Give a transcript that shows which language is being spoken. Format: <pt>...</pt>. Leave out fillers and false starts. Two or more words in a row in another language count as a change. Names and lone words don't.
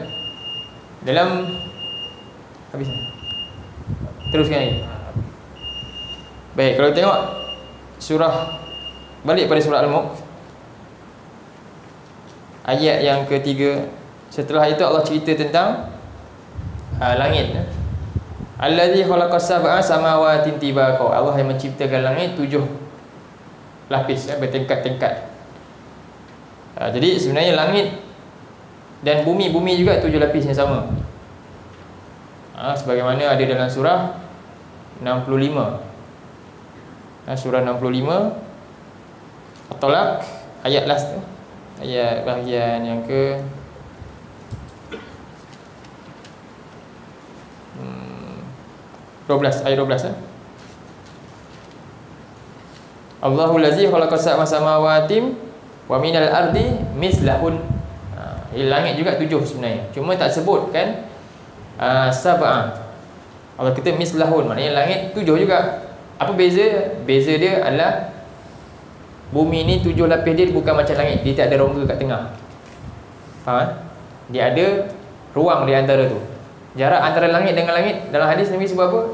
<ms>Dalam habis. Teruskan lagi. Baik, kalau tengok surah, balik pada surah Al-Mulk, ayat yang ketiga. Setelah itu Allah cerita tentang langit.</ms> <ar>الذي خلق سبع سماوات طباقا.</ar> <ms>Allah yang menciptakan langit 7 lapis, bertingkat-tingkat. Jadi sebenarnya langit dan bumi juga 7 lapis yang sama. Sebagaimana ada dalam surah 65. Surah 65 At-Talaq, ayat last tu, ayat bahagian yang ke 12, ayat 12</ms> <ar>الله الذي خلق سبع سماوات ومن الأرض مثلهن.</ar> <ms>Langit juga 7 sebenarnya, cuma tak sebut kan sab'a. Allah kata mislahun, maknanya langit 7 juga. Apa beza? Beza dia adalah bumi ni 7 lapis dia bukan macam langit. Dia tak ada rongga kat tengah. Faham? Dia ada ruang di antara tu. Jarak antara langit dengan langit dalam hadis Nabi sebab apa?</ms>